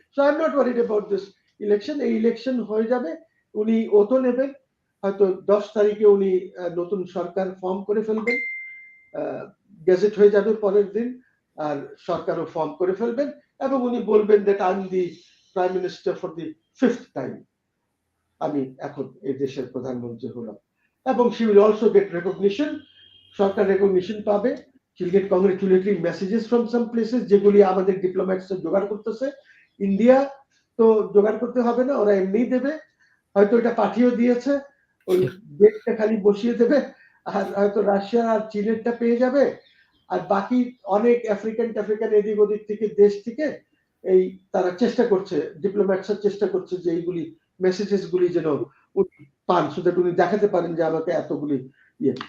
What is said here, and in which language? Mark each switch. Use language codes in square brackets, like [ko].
[en] So I am not worried about this election. [bn] এই election হয়ে যাবে, উনি ওতো নেবেন, হয়তো 10 তারিখে উনি নতুন সরকার ফর্ম করে ফেলবেন, গেজেট হয়ে যাবে পরের দিন, আর সরকারও ফর্ম করে ফেলবেন, এবং উনি বলবেন [en] that I am the prime minister for the 5th time, [bn] আমি এখন এই দেশের প্রধানমন্ত্রী হলাম। [en] এবং she will also get recognition, [bn] Sarkar recognition পাবে, [en] she'll get congratulatory messages from some places, [bn] যেগুলি আমাদের ডিপ্লোম্যাটস জোগাড় করতেছে। ইন্ডিয়া তো জোগাড় করতে হবে না, ওরা এমনিই দেবে, হয়তো এটা পাঠিয়েও দিয়েছে, ওই ডেটটা খালি বসিয়ে দেবে, আর হয়তো রাশিয়া আর চীনেরটা পেয়ে যাবে, আর বাকি অনেক আফ্রিকান এদিক ওদিক থেকে দেশ থেকে এই তারা চেষ্টা করছে, ডিপ্লোম্যাটসরা চেষ্টা করছে যে এইগুলি মেসেজেস গুলি যেন উনি পান, সো দ্যাট উনি দেখাতে পারেন যে আমাকে এতগুলি ইয়ে।